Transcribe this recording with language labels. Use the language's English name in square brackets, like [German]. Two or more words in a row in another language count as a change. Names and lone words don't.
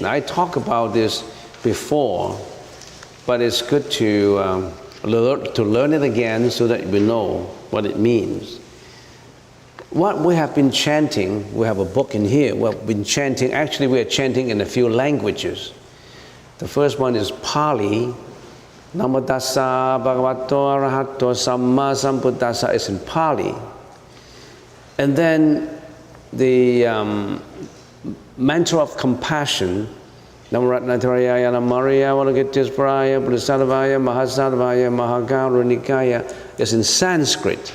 [English] I talked about this before, but it's good to learn it again so that we know what it means. What we have been chanting, we have a book in here, we've been chanting, actually we are chanting in a few languages. The first one is Pali. [Pali] Namo tassa bhagavato arahato samma sambuddhassa [English] is in Pali. And then the mantra of compassion, [Sanskrit] नमो रत्नत्रयाय नमरिय वलगितिस्पराय बुद्धिसदवाय महासदवाय महाकारुणिकाय, [English] is in Sanskrit.